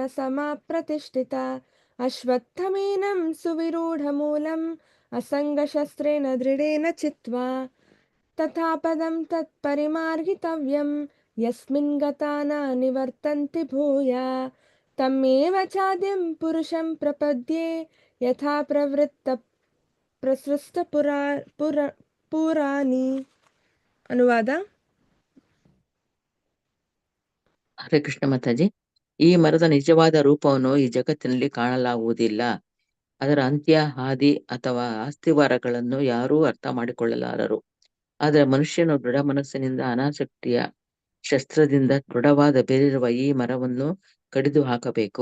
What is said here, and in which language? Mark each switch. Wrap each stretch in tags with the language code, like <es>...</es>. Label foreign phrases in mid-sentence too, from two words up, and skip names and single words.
<sa>समाप्रतिष्ठिता अश्वत्थमेनं सुविरूढमूलम् असङ्गशस्त्रेण दृढेन चित्वा तथा पदं तत्परिमार्गितव्यं यस्मिन् गता न निवर्तन्ति भूया तमेव चाद्यं पुरुषं प्रपद्ये यथा पुराणी ಅನುವಾದ.</sa> <kn>ಹರೇ ಕೃಷ್ಣ ಮಾತಾಜಿ. ಈ ಮರದ ನಿಜವಾದ ರೂಪವನ್ನು ಈ ಜಗತ್ತಿನಲ್ಲಿ ಕಾಣಲಾಗುವುದಿಲ್ಲ. ಅದರ ಅಂತ್ಯ, ಹಾದಿ ಅಥವಾ ಅಸ್ಥಿವಾರಗಳನ್ನು ಯಾರೂ ಅರ್ಥ ಮಾಡಿಕೊಳ್ಳಲಾರರು. ಆದರೆ ಮನುಷ್ಯನು ದೃಢ ಮನಸ್ಸಿನಿಂದ ಅನಾಸಕ್ತಿಯ ಶಸ್ತ್ರದಿಂದ ದೃಢವಾದ ಬೇರಿರುವ ಈ ಮರವನ್ನು ಕಡಿದು ಹಾಕಬೇಕು.</kn>